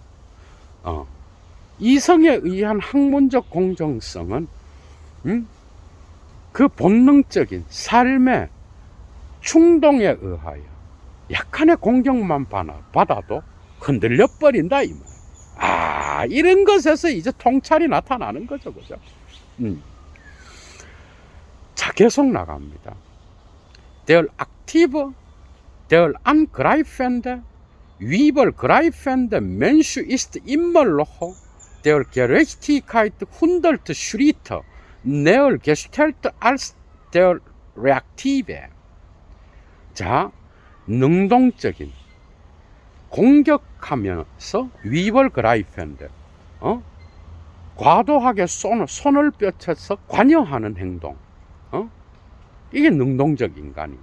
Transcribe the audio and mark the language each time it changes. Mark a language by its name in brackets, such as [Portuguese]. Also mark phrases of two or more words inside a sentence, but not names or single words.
[Korean] 이성에 의한 학문적 공정성은 그 본능적인 삶의 충동에 의하여 약간의 공격만 받아도 흔들려 버린다 이 말. 아, 이런 것에서 이제 통찰이 나타나는 거죠, 그죠? 자, 계속 나갑니다. [German] Der aktive, der angreifende, 위벌greifende Mensch ist immer noch der Gerechtigkeit 100 Schritte näher gestellt als der reaktive. [Korean] 자, 능동적인 공격하면서 위벌greifende, 과도하게 손을 뻗쳐서 관여하는 행동, 이게 능동적 인간입니다.